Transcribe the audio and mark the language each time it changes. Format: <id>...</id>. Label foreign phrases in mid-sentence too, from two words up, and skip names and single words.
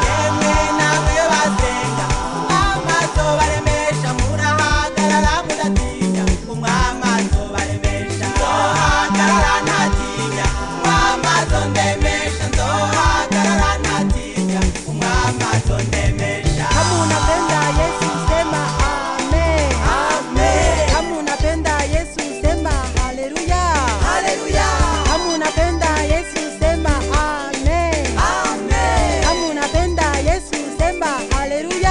<rn>Yemwe namwe basenga umwami azobaremesha, murahagarara mudatinya umwami azobaremesha. Nzohagarara ntatinya umwami azondemesha, nzohagarara ntatinya umwami azondemesha.</rn> <sw>Kama unapenda Yesu sema amen. Amen. Kama unapenda Yesu sema haleluya. Haleluya. Kama unapenda Yesu sema amen. Amen. Kama unapenda Yesu sema haleluya.</sw>